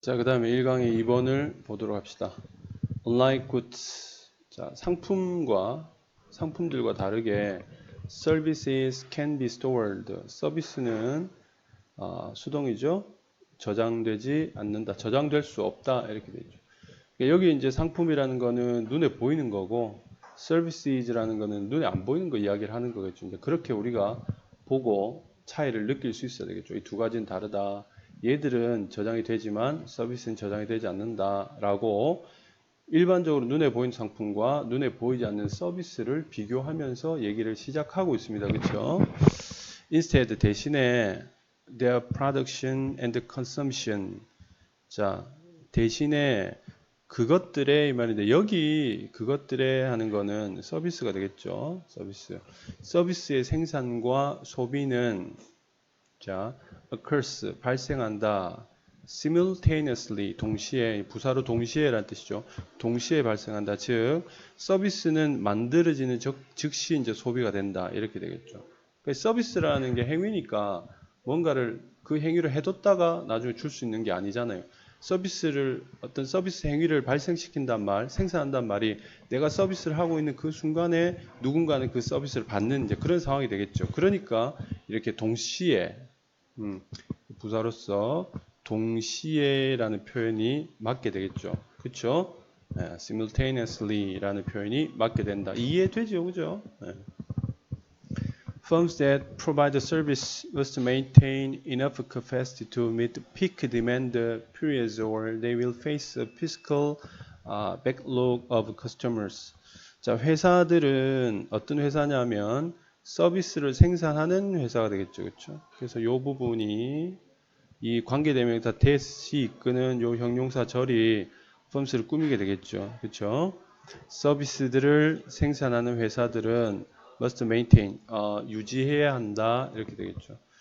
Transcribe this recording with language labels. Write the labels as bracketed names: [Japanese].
[Korean] 자, 그 다음에 1강의 2번을 보도록 합시다. [English] Unlike goods. [Korean] 자, 상품들과 다르게 [English] services can be stored. [Korean] 서비스는 수동이죠. 저장되지 않는다. 저장될 수 없다. 이렇게 되죠. 여기 이제 상품이라는 거는 눈에 보이는 거고, services라는 거는 눈에 안 보이는 거 이야기를 하는 거겠죠. 이제 그렇게 우리가 보고 차이를 느낄 수 있어야 되겠죠. 이 두 가지는 다르다. 얘들은 저장이 되지만 서비스는 저장이 되지 않는다라고 일반적으로 눈에 보이는 상품과 눈에 보이지 않는 서비스를 비교하면서 얘기를 시작하고 있습니다. 그렇죠? [English] Instead [Korean] 대신에 [English] their production and consumption. [Korean] 자, 대신에 그것들의 이 말인데 여기 그것들의 하는 거는 서비스가 되겠죠. 서비스의 생산과 소비는 자, occurs 발생한다. simultaneously 동시에 부사로 동시에라는 뜻이죠. 동시에 발생한다. 즉 서비스는 만들어지는 즉시 이제 소비가 된다. 이렇게 되겠죠. 그러니까 서비스라는 게 행위니까 뭔가를 그 행위를 해뒀다가 나중에 줄 수 있는 게 아니잖아요. 어떤 서비스 행위를 발생시킨단 말, 생산한단 말이 내가 서비스를 하고 있는 그 순간에 누군가는 그 서비스를 받는 이제 그런 상황이 되겠죠. 그러니까 이렇게 동시에 부사로서 동시에라는 표현이 맞게 되겠죠. 그렇죠? simultaneously라는 표현이 맞게 된다. 이해되죠, 그죠? [English] Firms that provide the service must maintain enough capacity to meet peak demand periods, or they will face a fiscal backlog of customers. [Korean] 자, 회사들은 어떤 회사냐면 서비스를 생산하는 회사가 되겠죠, 그렇죠? 그래서 이 부분이 이 관계대명사 that이 이끄는 요 형용사 절이 firms를 꾸미게 되겠죠, 그렇죠? 서비스들을 생산하는 회사들은 [English] must maintain [Korean] 유지해야 한다 이렇게 되겠죠.